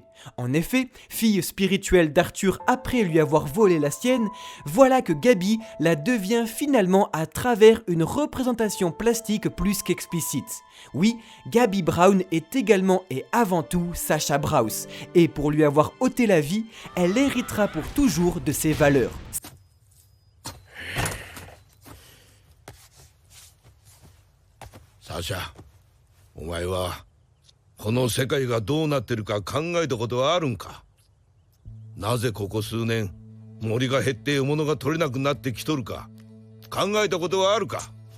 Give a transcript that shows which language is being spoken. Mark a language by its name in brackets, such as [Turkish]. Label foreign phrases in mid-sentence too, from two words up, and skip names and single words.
[French] En effet, fille spirituelle d'Arthur après lui avoir volé la sienne, voilà que Gabi la devient finalement à travers une représentation plastique plus qu'explicite. Oui, Gabi Brown est également et avant tout Sasha Brauss, et pour lui avoir ôté la vie, elle héritera pour toujours de ses valeurs. [Japanese] Sasha, お前はこの世界がどうなってるか考えたことはあるんか。なぜここ数年森が減って獲物が取れなくなってきとるか考えたことはあるか。